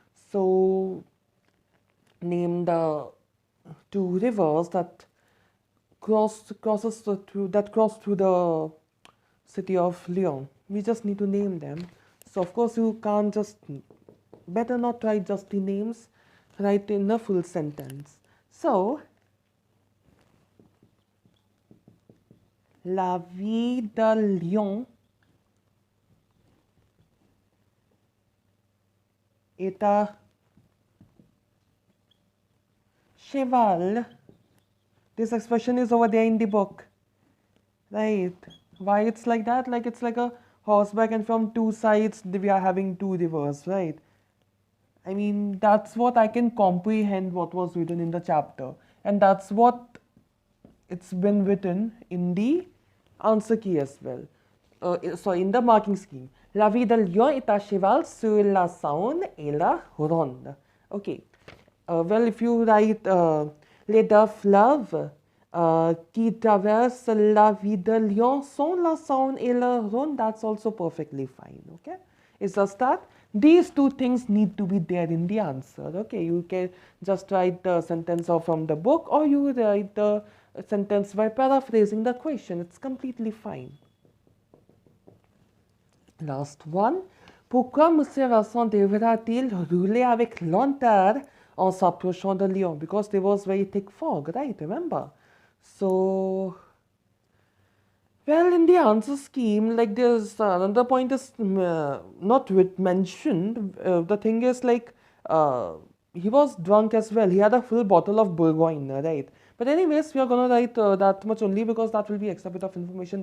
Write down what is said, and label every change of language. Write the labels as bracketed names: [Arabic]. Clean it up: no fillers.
[English] So name the two rivers that cross through the city of Lyon. We just need to name them. So of course you can't just, better not write just the names, write in a full sentence. [French] So la ville de Lyon est à cheval. [English] This expression is over there in the book, right? Why it's like that? Like it's like a horseback and from two sides we are having two rivers, right? I mean, that's what I can comprehend what was written in the chapter, and that's what it's been written in the answer key as well. So in the marking scheme. [French] La ville de Lyon est à cheval sur la Saône et la Ronde. [English] Okay. Well, if you write [French] les deux fleuves qui traversent la ville de Lyon sont la Saône et la Ronde, [English] that's also perfectly fine. Okay. It's just that these two things need to be there in the answer. Okay. You can just write the sentence from the book, or you write the sentence by paraphrasing the question. It's completely fine. Last one. [French] Pourquoi M. Vincent devra-t-il rouler avec lenteur en s'approchant de Lyon? [English] Because there was very thick fog, right? Remember? So, well, in the answer scheme, like there's another point is not mentioned. The thing is like he was drunk as well. He had a full bottle of Bourgogne, right? But anyways, we are going to write that much only because that will be extra bit of information.